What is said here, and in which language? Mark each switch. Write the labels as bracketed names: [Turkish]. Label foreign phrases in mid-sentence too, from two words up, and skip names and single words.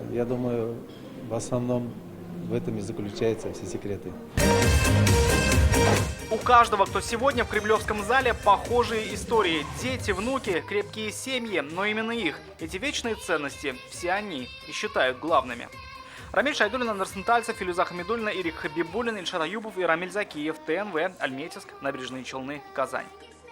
[Russian] Я думаю, в основном в этом и заключаются все секреты. У каждого, кто сегодня в Кремлевском зале, похожие истории. Дети, внуки, крепкие семьи, но именно их, эти вечные ценности, все они и считают главными. Рамиль Шайдуллин, Андрей Сентальцев, Филюза Хамидуллина, Ирик Хабибуллин, Ильшат Аюбов и Рамиль Закиев. ТНВ, Альметьевск, Набережные Челны, Казань.